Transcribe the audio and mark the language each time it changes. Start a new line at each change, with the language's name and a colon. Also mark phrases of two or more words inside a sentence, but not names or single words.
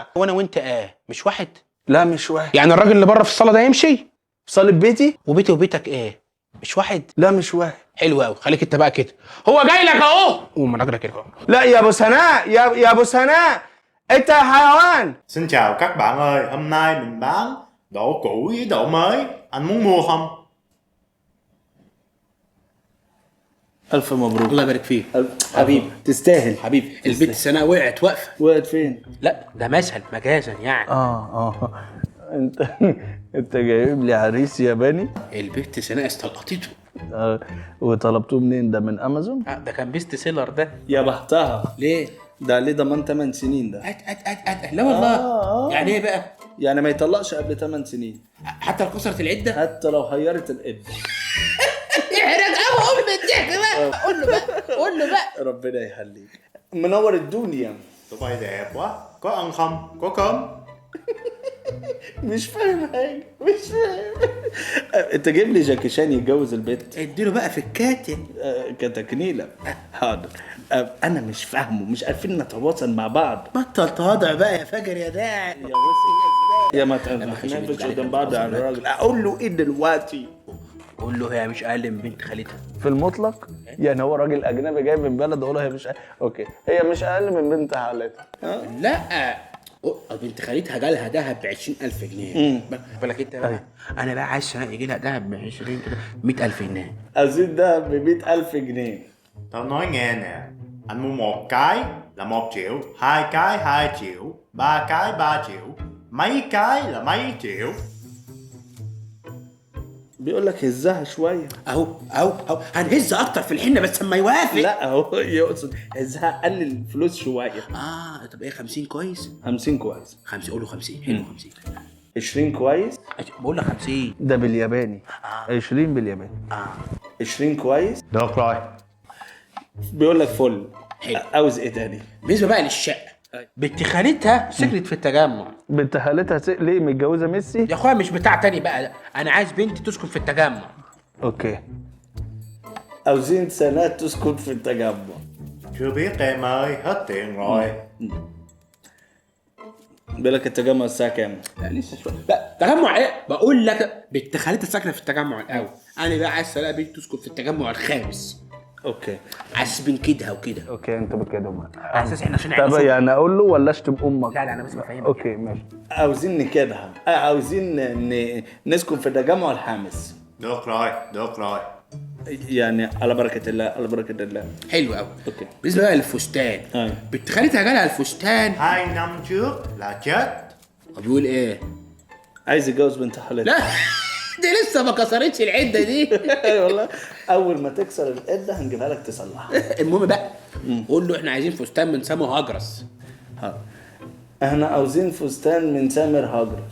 Arabic: وانا وانت ايه مش واحد؟ لا مش واحد. يعني الراجل اللي بره في الصاله ده يمشي؟ في صاله بيتي؟ وبيتي وبيتك ايه مش واحد؟ لا مش واحد. حلو قوي، خليك انت بقى كده، هو جاي لك اهو. قوم من راجلك اهو. لا يا ابو سناء، يا ابو سناء انت حيوان.
Vietnamese: Xin chào các bạn ơi, hôm nay mình bán độ cũ với độ mới, anh muốn mua không?
Arabic: الف مبروك. الله يبارك فيك حبيبي تستاهل. حبيبي. البنت سناء وقعت واقفه. وقعت فين؟ لا ده مثل مجازا يعني. انت جايب لي عريس ياباني؟ البنت سناء استلقطته. وطلبتوه منين ده؟ من امازون؟ ده كان
English: best seller
Arabic: ده. يا بختها. ليه؟ ده ليه ضمان 8 سنين ده؟ لا والله. يعني ايه بقى؟ يعني ما يطلقش قبل 8 سنين حتى لو كسرت العده؟ حتى لو هيرت الابن. يحرق ابو ام الضحك بقى. قول له بقى ربنا يخليك، منور الدنيا.
Vietnamese: Tụi bay đẹp quá, có ăn không? Có cơm?
Arabic: مش فاهم حاجه، مش فاهم. انت جايب لي جاكي شان يتجوز البيت؟ اديله بقى في الكاتب. كتكنيله. حاضر. انا مش فاهمه، مش عارفين نتواصل مع بعض. بطل تواضع بقى يا فجر يا داعي. يا وسع يا ما تنفش قدام بعض على الراجل. اقول له ايه دلوقتي؟ قول له هي مش اقل من بنت خالتها في المطلق. يعني هو راجل اجنبي جاي من بلد، اقول له هي مش اوكي، هي مش اقل من بنت خالتها. لا بنت خالتها جالها دهب ب 20,000 جنيه. بالك انت بقى. انا بقى عايز سنه يجي لها دهب ب 20 كده 100,000 جنيه. ازيد ده ب 100,000 جنيه.
Vietnamese: Tao nói nghe nè, anh mua một cái là 1 triệu, 2 cái 2 triệu, 3 cái 3 triệu, mấy cái là mấy triệu.
Arabic: بيقول لك هزها شويه. اهو هنهز اكتر في الحنه بس اما يوافق. لا اهو يقصد هزها، قلل الفلوس شويه. طب ايه 50 كويس؟ 50 كويس. 50 قول له 50 حلو. 50 20 كويس. بقول لك 50 ده بالياباني. 20 بالياباني. 20 كويس.
Vietnamese: Được rồi.
Arabic: بيقول لك فل. حلو. عاوز ايه تاني؟ بالنسبه بقى للشقه، بنت خالتها سكنت في التجمع. بنت خالتها ليه متجوزه ميسي؟ يا اخويا مش بتاع تاني بقى، انا عايز بنتي تسكن في التجمع. اوكي. عاوزين سنة تسكن في التجمع.
Vietnamese: Chưa biết em ơi, hết tiền rồi.
Arabic: بيقول لك التجمع الساعة كام؟ لا لسه شويه. لا تجمع ايه؟ بقول لك بنت خالتها ساكنه في التجمع الاول، انا بقى عايز الاقي بنت تسكن في التجمع الخامس. اوكي. عايز بين كده وكده. اوكي انت بكده بقى. على اساس احنا عشان طب يعني اقول له ولا اشتم امك؟ لا انا بس بفهمك. اوكي ماشي. عاوزين نكدها، عاوزين نسكن في التجمع الخامس.
Vietnamese: Được rồi, được rồi.
Arabic: يعني على بركة الله، على بركة الله. حلو قوي. اوكي. بالنسبه بقى للفستان، بنت خالتها جالها الفستان
Vietnamese: 2 năm trước là chết.
Arabic: بيقول ايه؟ عايز يتجوز بنت خالتها. لا دي لسه ما كسرتش العده دي. والله اول ما تكسر العده هنجيبها لك تصلحها. المهم بقى قول له احنا عايزين فستان من سامو هجرس. احنا عاوزين فستان من سامر هجرس.